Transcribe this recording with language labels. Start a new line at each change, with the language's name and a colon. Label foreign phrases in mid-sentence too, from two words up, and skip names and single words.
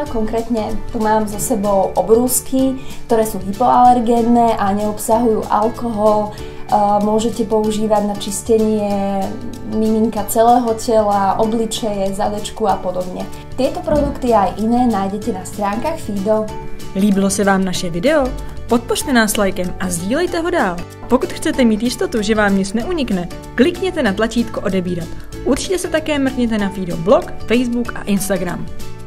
Slovak: Konkrétne tu mám so sebou obrúsky, ktoré sú hypoalergénne a neobsahujú alkohol. Môžete používať na čistenie miminka celého tela, obličeje, zadečku a podobne. Tieto produkty a aj iné nájdete na stránkach Fido.
Czech: Líbilo se vám naše video? Podpořte nás lajkem a sdílejte ho dál. Pokud chcete mít jistotu, že vám nic neunikne, klikněte na tlačítko odebírat. Určitě se také mrkněte na Fido blog, Facebook a Instagram.